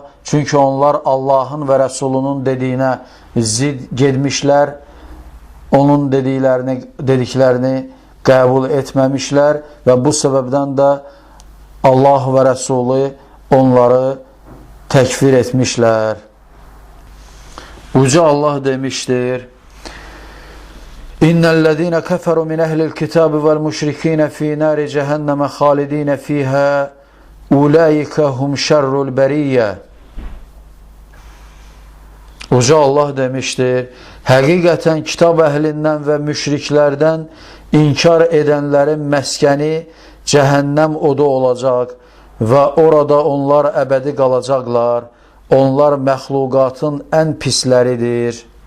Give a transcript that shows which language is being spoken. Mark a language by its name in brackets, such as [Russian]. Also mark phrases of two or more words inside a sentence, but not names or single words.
[Azerbaijani] Çünki onlar Allahın və Rəsulunun dediyinə zid gedmişlər, onun dediklərini qəbul etməmişlər və bu səbəbdən də Allah və Rəsulu onları təkfir etmişlər. Uca Allah demişdir: [Arabic] إن الذين كفروا من أهل الكتاب والمشركين في نار جهنم خالدين فيها أولئك هم شر البرية. [Azerbaijani] Uca Allah demişdir: həqiqətən kitab əhlindən və müşriklərdən inkar edənlərin məskəni cəhənnəm odu olacaq və orada onlar əbədi qalacaqlar. Onlar məxluqatın ən pisləridir.